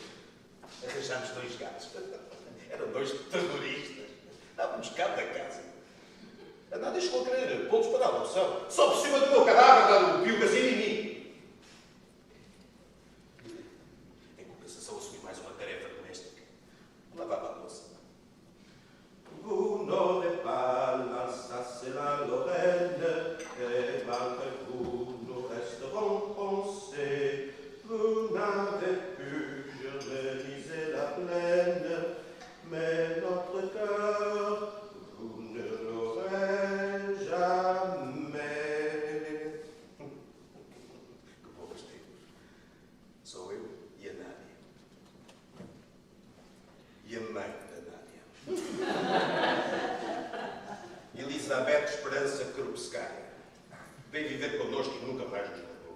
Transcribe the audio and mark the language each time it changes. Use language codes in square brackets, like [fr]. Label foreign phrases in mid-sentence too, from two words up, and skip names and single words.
[pt] Arranjámos 2 gatos. Eram 2 terroristas. Dávamos cabo da casa. A Nádia chegou a querer pontos para a adoção. Só por cima do meu cadáver, dado o Pio Casino em mim. Em compensação, assumi mais uma tarefa doméstica. Lavava a louça. [fr] Vous n'aurez pas l'Alsace et la Lorraine, et malgré vous, nous resterons français. Vous n'avez pu germaniser la plaine, mais notre cœur, vous ne l'aurez jamais. [pt] Que bons tempos. Sou eu e a Nádia. E a mãe da Nádia. Elizabeth Esperança Krupskaya. Vem viver connosco e nunca mais nos largou.